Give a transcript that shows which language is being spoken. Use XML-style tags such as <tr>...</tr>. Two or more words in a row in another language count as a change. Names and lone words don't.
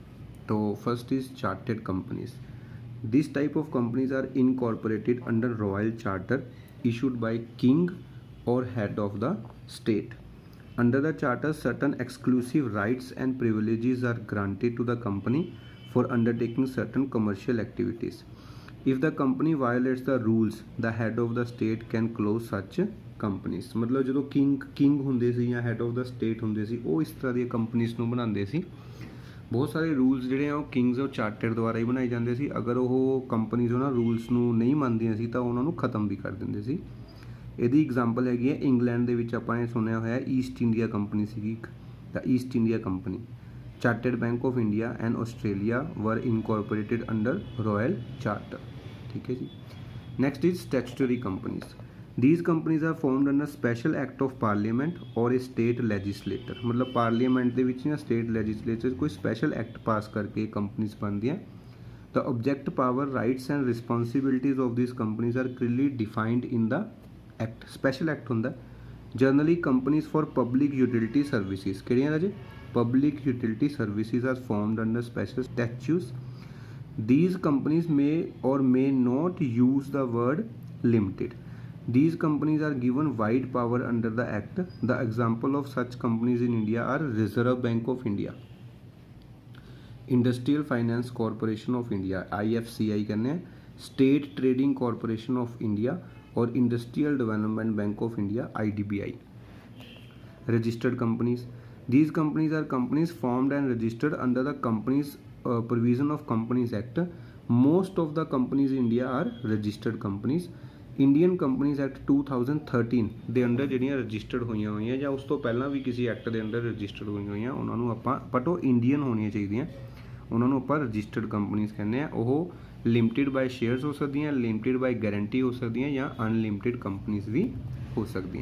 <en>So first is chartered companies. This type of companies are incorporated under royal charter issued by king or head of the state. Under the charter, certain exclusive rights and privileges are granted to the company for undertaking certain commercial activities. If the company violates the rules, the head of the state can close such companies.</en> <hi>मतलब जो</hi> <pa>किंग ਹੁੰਦੇ ਸੀ ਜਾਂ</pa> <en>head of the state</en> <pa>ਹੁੰਦੇ ਸੀ ਉਹ ਇਸ ਤਰ੍ਹਾਂ ਦੀਆਂ ਕੰਪਨੀਆਂ ਨੂੰ ਬਣਾਉਂਦੇ ਸੀ। ਬਹੁਤ ਸਾਰੇ ਰੂਲਸ ਜਿਹੜੇ ਆ ਉਹ ਕਿੰਗਸ ਔਰ ਚਾਰਟਰ ਦੁਆਰਾ ਹੀ ਬਣਾਏ ਜਾਂਦੇ ਸੀ। ਅਗਰ ਉਹ ਕੰਪਨੀਜ਼ ਉਹਨਾਂ ਰੂਲਸ ਨੂੰ ਨਹੀਂ ਮੰਨਦੀਆਂ ਸੀ ਤਾਂ ਉਹਨਾਂ ਨੂੰ ਖਤਮ ਵੀ ਕਰ ਦਿੰਦੇ ਸੀ। ਇਹਦੀ ਐਗਜ਼ਾਮਪਲ ਹੈਗੀ ਹੈ ਇੰਗਲੈਂਡ ਦੇ ਵਿੱਚ ਆਪਾਂ ਨੇ ਸੁਣਿਆ ਹੋਇਆ ਈਸਟ ਇੰਡੀਆ ਕੰਪਨੀ ਸੀਗੀ ਇੱਕ, ਤਾਂ ਈਸਟ ਇੰਡੀਆ ਕੰਪਨੀ।</pa> <en>Chartered Bank of India and Australia were incorporated under royal charter.</en> <pa>ਠੀਕ ਹੈ ਜੀ।</pa> <en>next is statutory companies. These companies are formed under special act of parliament or a state legislator।</en> <pa>मतलब पार्लीमेंट ਦੇ ਵਿੱਚ ਜਾਂ</pa> <en>state legislature</en> <pa>ਕੋਈ</pa> <en>special act</en> <pa>ਪਾਸ ਕਰਕੇ companies ਬਣਦੀਆਂ।</pa> <en>The object, power, rights and responsibilities of these companies are clearly defined in the act। special act ਹੁੰਦਾ। Generally companies for public utility services</en> <pa>ਕਿਹੜੀਆਂ ਰਾਜੇ?</pa> <en>Public utility services are formed under special statutes। These companies may or may not use the word limited। These companies are given wide power under the Act. The example of such companies in India are Reserve Bank of India, Industrial Finance Corporation of India (IFCI)</en> <hi>कहने हैं,</hi> <en>State Trading Corporation of India और Industrial Development Bank of India (IDBI). Registered companies. These companies are companies formed and registered under the Companies Provision of Companies Act. Most of the companies in India are registered companies।</en> <pa>ਇੰਡੀਅਨ ਕੰਪਨੀਜ਼ ਐਕਟ 2013 ਦੇ ਅੰਡਰ ਜਿਹੜੀਆਂ ਰਜਿਸਟਰਡ ਹੋਈਆਂ ਜਾਂ ਉਸ ਤੋਂ ਪਹਿਲਾਂ ਵੀ ਕਿਸੇ ਐਕਟ ਦੇ ਅੰਡਰ ਰਜਿਸਟਰਡ ਹੋਈਆਂ ਉਹਨਾਂ ਨੂੰ ਆਪਾਂ ਬਟ ਉਹ ਇੰਡੀਅਨ ਹੋਣੀਆਂ ਚਾਹੀਦੀਆਂ, ਉਹਨਾਂ ਨੂੰ ਆਪਾਂ</pa> <en>registered companies</en> <pa>ਕਹਿੰਦੇ ਆ। ਉਹ</pa> <en>limited by shares</en> <pa>ਹੋ ਸਕਦੀਆਂ,</pa> <en>limited by guarantee</en> <pa>ਹੋ ਸਕਦੀਆਂ ਜਾਂ</pa> <en>unlimited companies</en> <pa>ਵੀ ਹੋ ਸਕਦੀਆਂ।</pa>